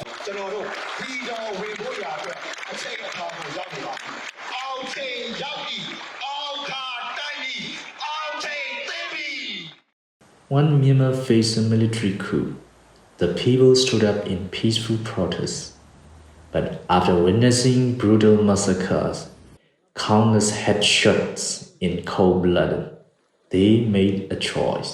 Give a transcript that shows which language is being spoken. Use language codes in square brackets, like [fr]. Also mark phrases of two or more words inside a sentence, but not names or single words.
[my] ကျွန်တော်တို့ဒီတော်ဝင်ဖို့ရအတွက်အချိန်အခါကိုရောက်နေပါအောင်ချိန်ရောက်ပြီအောင်ခါတိုက်ပြီအောင်ချိန်သိပြီ [en] When Myanmar faced a military coup, the people stood up in peaceful protest. But after witnessing brutal massacres, countless headshots in cold blood, they made a choice.